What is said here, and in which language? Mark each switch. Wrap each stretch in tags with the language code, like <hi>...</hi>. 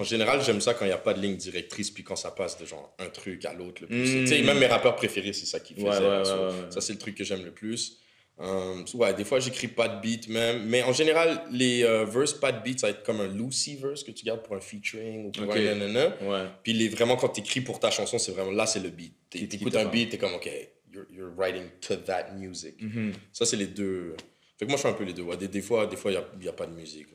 <fr>En général, j'aime ça quand il n'y a pas de ligne directrice, puis quand ça passe de genre un truc à l'autre le plus. Tu sais, même mes rappeurs préférés, c'est ça qu'ils faisaient. Ça, c'est le truc que j'aime le plus. Des fois, j'écris pas de beat même. Mais en général, les verses, pas de beat, ça va être comme un loosey verse que tu gardes pour un featuring ou pour un nanana. Puis vraiment, quand tu écris pour ta chanson, c'est vraiment là, c'est le beat. Tu écoutes un beat, tu es comme,</fr> <en>OK, you're writing to that music.</en> <fr>Ça, c'est les deux. Fait que moi, je fais un peu les deux. Ouais. Des fois, il n'y a pas de musique.</fr>